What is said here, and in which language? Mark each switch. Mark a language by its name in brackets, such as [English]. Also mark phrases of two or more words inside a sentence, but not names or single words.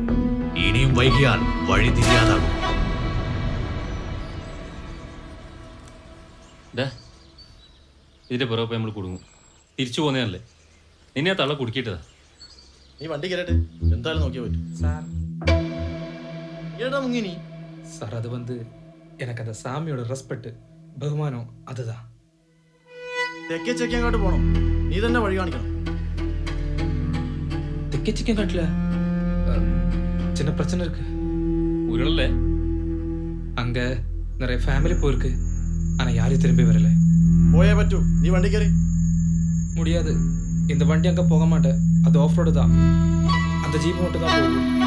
[Malayalam] ഇനിയും വൈകിയാൽ വഴി തിരിയാതാകും. ഇതിന്റെ പുറകെ നമ്മൾ കുടുങ്ങും. തിരിച്ചു പോകുന്നതല്ലേ. നിന്നെ ആ തള്ള കുടുക്കിയിട്ടതാ. നീ വണ്ടി കയറട്ടെ, എന്തായാലും നോക്കിയാൽ പറ്റും. [Tamil] சார், [Malayalam] ഏടാ മുങ്ങിനി? [Tamil] சார், அது எனக்கு அந்த சாமியோட ரெஸ்பெக்ட், பகுமானம் அதுதான். [Malayalam] തെക്കേ ചെക്കിയാങ്കാട്ട് പോണം. നീ തന്നെ വഴി കാണിക്കണം. [Tamil] தெக்கே சிக்கன் காட்டுல சின்ன பிரச்சனை இருக்கு. [Malayalam] ഉരുളല്ലേ? [Tamil] அங்க நிறைய ஃபேமிலி போயிருக்கு. ஆனா யாரும் திரும்பி வரல. [Malayalam] പോയേ പറ്റൂ. നീ വണ്ടി കയറി. [Tamil] முடியாது. இந்த வண்டி அங்க போக மாட்டேன். அது [English] off road [Tamil] தான். அந்த ஜீப் மட்டும் தான் போகும்.